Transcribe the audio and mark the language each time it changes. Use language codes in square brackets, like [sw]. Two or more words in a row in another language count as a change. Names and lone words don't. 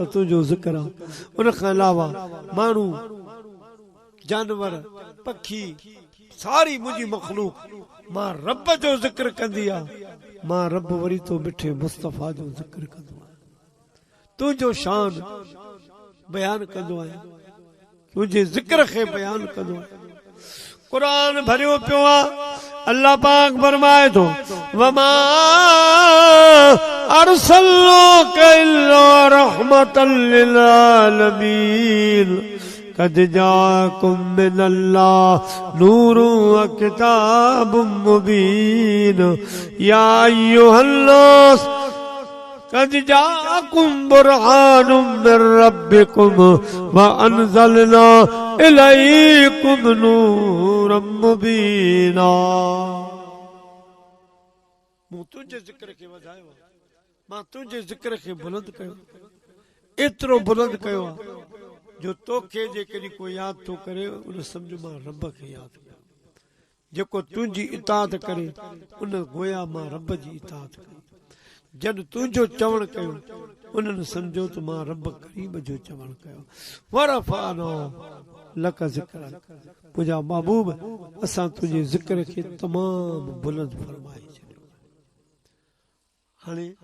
[sd] तुंहिंजो ज़िक्र आहे उन खां अलावा माण्हू जानवर पखी सारी मुंहिंजी मखलूक मां रब जो ज़िक्र कंदी आहे मां रब वरी तो मिठे मुस्तफ़ा जो ज़िक्र कंदो आहियां तुंहिंजो शान बयान कंदो आहियां तुंहिंजे ज़िक्र खे बयान कंदो आहियां क़ुरान भरियो पियो आहे अल्लाह पाक फरमाए थो वमा [ar] أرسلناك إلا رحمة للعالمين قد جاءكم من الله نور وكتاب مبين يا أيها الناس قد جاءكم برهان من ربكم وأنزلنا إليكم نورا مبينا [sd] मूं तुंहिंजे ज़िक्र खे वधायो मां तुंहिंजे ज़िक्र खे बुलंद कयो एतिरो बुलंद कयो आहे जो तोखे जेकॾहिं कोई यादि थो करे उन सम्झ मां रब खे यादि कयो जेको तुंहिंजी इताअत करे उन गोया मां रब जी इताअत कई जॾ तुंहिंजो चवण कयो उन्हनि सम्झो त मां रब करीम जो चवण कयो [ar] ورفعنا لك ذكر [sd] मुंहिंजा महबूब असां तुंहिंजे ज़िक्र खे तमामु बुलंद फरमाए छॾियो हाणे